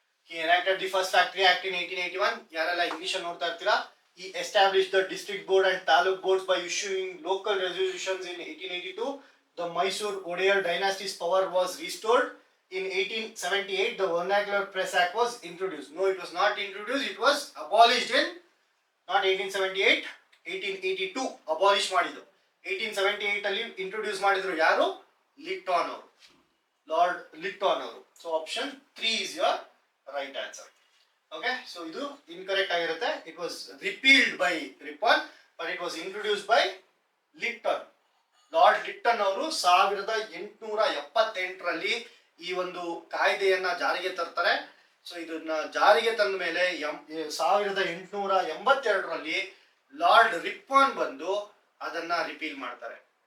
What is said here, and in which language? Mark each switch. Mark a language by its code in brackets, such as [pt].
[en] He enacted the first Factory Act in 1881. [kn] ಯಾರೆಲ್ಲ English ನೋಡ್ತಾ ಇರ್ತೀರಾ, [en] he established the district board and taluk boards by issuing local resolutions in 1882. The Mysore Odear dynasty's power was restored. In 1878, the Vernacular Press Act was introduced. No, it was not introduced. It was abolished in not 1878, 1882 abolish ಮಾಡಿದ್ದು. [kn] 1878 ಅಲ್ಲಿ introduce ಮಾಡಿದ್ರು ಯಾರು, ಲಿಟ್ಟಾನ್ ಅವರು, lord ಲಿಟ್ಟಾನ್ ಅವರು. [en] So option 3 is your right answer. Okay, so ಇದು incorrect ಆಗಿರುತ್ತೆ. It was repealed by Ripon, but it was introduced by Lytton. [kn] Lord Lytton ಅವರು 1878ರಲ್ಲಿ ಈ ಒಂದು ಕಾಯ್ದೆಯನ್ನ ಜಾರಿಗೆ ತರ್ತಾರೆ. ಸೊ ಇದನ್ನ ಜಾರಿಗೆ ತಂದ ಮೇಲೆ 1882ರಲ್ಲಿ ಲಾರ್ಡ್ ರಿಪ್ಪನ್ ಬಂದು ಅದನ್ನ ರಿಪೀಲ್ ಮಾಡ್ತಾರೆ.